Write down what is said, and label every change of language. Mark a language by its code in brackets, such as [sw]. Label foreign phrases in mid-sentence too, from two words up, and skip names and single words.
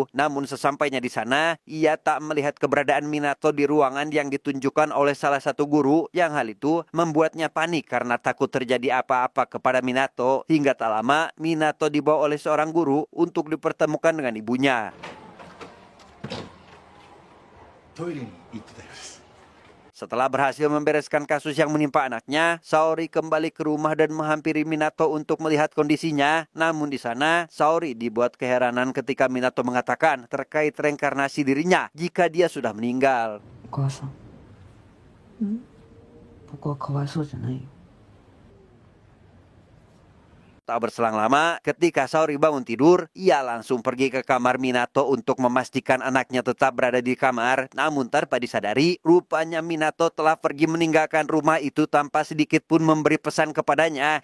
[id] Namun sesampainya di sana, ia tak melihat keberadaan Minato di ruangan yang ditunjukkan oleh salah satu guru. Yang hal itu membuatnya panik karena takut terjadi apa-apa kepada Minato. Hingga tak lama, Minato dibawa oleh seorang guru untuk dipertemukan dengan ibunya. [ja] トイレに行ってたようです。 [id] Setelah berhasil membereskan kasus yang menimpa anaknya, Saori kembali ke rumah dan menghampiri Minato untuk melihat kondisinya. Namun di sana, Saori dibuat keheranan ketika Minato mengatakan terkait reinkarnasi dirinya jika dia sudah meninggal. [ja] お母さん。僕はかわいそうじゃないよ。 [id] Tak berselang lama, ketika Saori bangun tidur, ia langsung pergi ke kamar Minato untuk memastikan anaknya tetap berada di kamar. Namun tanpa disadari, rupanya Minato telah pergi meninggalkan rumah itu tanpa sedikit pun memberi pesan kepadanya.